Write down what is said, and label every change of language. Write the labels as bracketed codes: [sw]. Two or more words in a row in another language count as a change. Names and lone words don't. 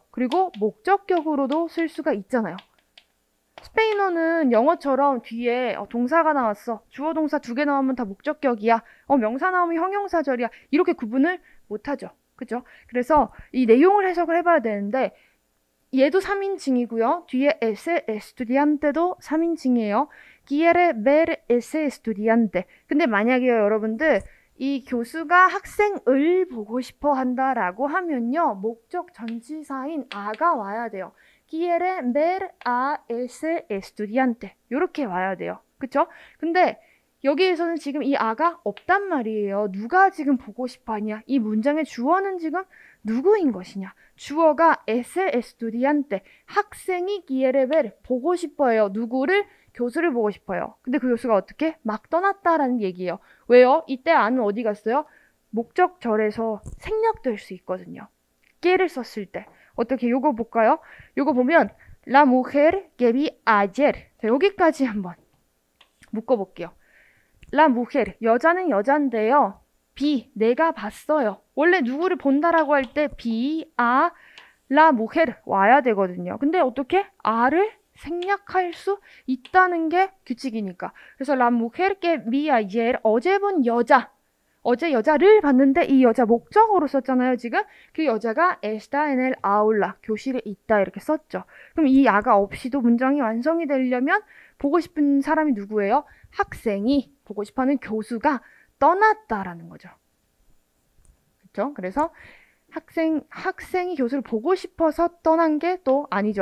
[ko] 그리고 목적격으로도 쓸 수가 있잖아요. 스페인어는 영어처럼 뒤에 동사가 나왔어. 주어 동사 2개 나오면 다 목적격이야. 명사 나오면 형용사절이야. 이렇게 구분을 못하죠. 그죠? 그래서 이 내용을 해석을 해봐야 되는데 얘도 3인칭이고요. 뒤에 [es] ese estudiante [ko] 도 3인칭이에요. [es] quiere ver ese estudiante. [ko] 근데 만약에 여러분들 이 교수가 학생을 보고 싶어 한다라고 하면요. 목적 전치사인 아가 와야 돼요. [es] quiere ver a ese estudiante. [ko] 이렇게 와야 돼요. 그쵸? 근데 여기에서는 지금 이 아가 없단 말이에요. 누가 지금 보고 싶어 하냐? 이 문장의 주어는 지금 누구인 것이냐? 주어가 [es] ese estudiante. [ko] 학생이 [es] quiere ver. [ko] 보고 싶어요. 누구를? 교수를 보고 싶어요. 근데 그 교수가 어떻게? 막 떠났다라는 얘기예요. 왜요? 이때 아는 어디 갔어요? 목적절에서 생략될 수 있거든요. que를 썼을 때. 어떻게 요거 볼까요? 요거 보면 [es] La mujer que vi ayer. [ko] 자, 여기까지 한번 묶어볼게요. [es] La mujer, [ko] 여자는 여잔데요. 내가 봤어요. 원래 누구를 본다라고 할 때 [es] la mujer [ko] 와야 되거든요. 근데 어떻게? 아를 생략할 수 있다는 게 규칙이니까. 그래서 [es] la mujer que vi ayer, [ko] 어제 본 여자, 어제 여자를 봤는데 이 여자 목적어로 썼잖아요, 지금. 그 여자가 [es] está en el aula, [ko] 교실에 있다 이렇게 썼죠. 그럼 이 아가 없이도 문장이 완성이 되려면 보고 싶은 사람이 누구예요? 학생이, 보고 싶어하는 교수가 떠났다라는 거죠. 그렇죠? 그래서 학생이 교수를 보고 싶어서 떠난 게 또 아니죠.